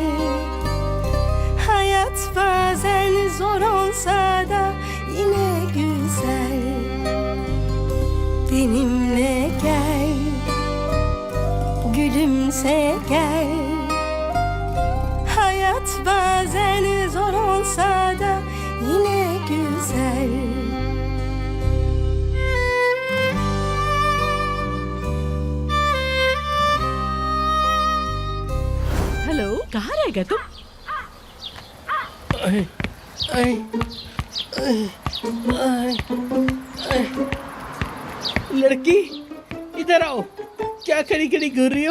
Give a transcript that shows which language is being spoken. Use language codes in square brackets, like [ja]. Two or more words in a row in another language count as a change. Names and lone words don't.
[tr] Hayat bazen zor olsa da yine güzel. Benimle gel, gülümse gel. Hayat bazen zor olsa da yine güzel. [hi] हेलो, कहाँ रह गए तुम? लड़की इधर आओ, क्या खड़ी खड़ी घूर रही हो?